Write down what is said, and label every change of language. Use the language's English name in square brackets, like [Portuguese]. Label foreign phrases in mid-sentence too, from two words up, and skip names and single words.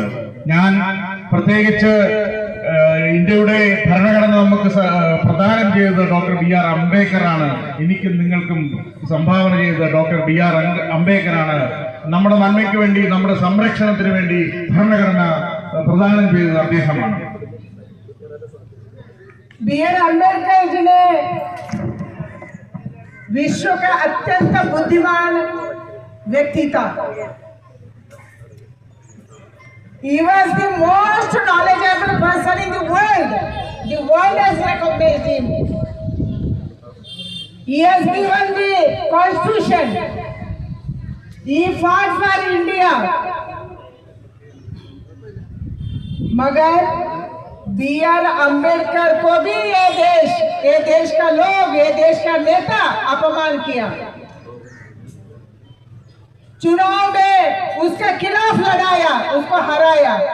[Malayalam] ഞാൻ പ്രത്യേകിച്ച് ഇന്ത്യയുടെ ഭരണഘടന നമുക്ക് പ്രദാനം ചെയ്തത് ഡോക്ടർ B.R. അംബേദ്കറാണ്. എനിക്കും നിങ്ങൾക്കും സംഭാവന ചെയ്തത് ഡോക്ടർ B.R. അംബേദ്കറാണ്. നമ്മുടെ നന്മയ്ക്ക് വേണ്ടി, നമ്മുടെ സംരക്ഷണത്തിന് വേണ്ടി ഭരണഘടന प्रदान അദ്ദേഹമാണ്. [Hindi] B.R. अम्बेडकर जी ने विश्व का अत्यंत बुद्धिमान व्यक्ति था. [English] He was the most knowledgeable person in the world. The world has recognized him. He has given the constitution. He fought for India. [Hindi] मगर B.R. अम्बेडकर को भी ये देश का लोग, ये देश का नेता अपमान किया. चुनाव में उसके खिलाफ लड़ाया, उसको हराया.